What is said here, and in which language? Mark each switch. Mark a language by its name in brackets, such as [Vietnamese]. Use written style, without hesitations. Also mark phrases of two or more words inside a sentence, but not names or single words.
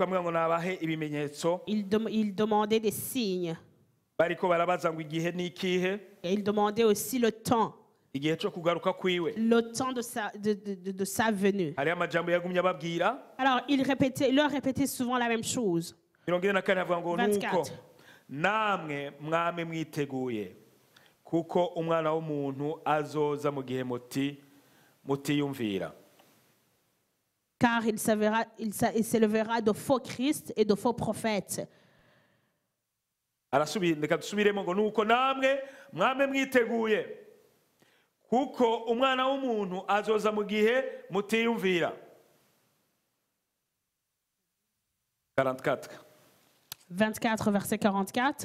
[French] Ils demandaient des signes. Et ils demandaient aussi le temps. Le temps de sa venue. Alors il leur répétait souvent la même chose. 24. [Rundi] Namwe mwame mwiteguye kuko umwana w'umuntu azoza mu gihe mutiyumvira. [French] car il s'élèvera de faux Christ et de faux prophètes. [Rundi] Reka dusubiremo ngo nuko namwe mwame mwiteguye kuko umwana w'umuntu azoza mu gihe mutiyumvira. [French] 24 verset 44.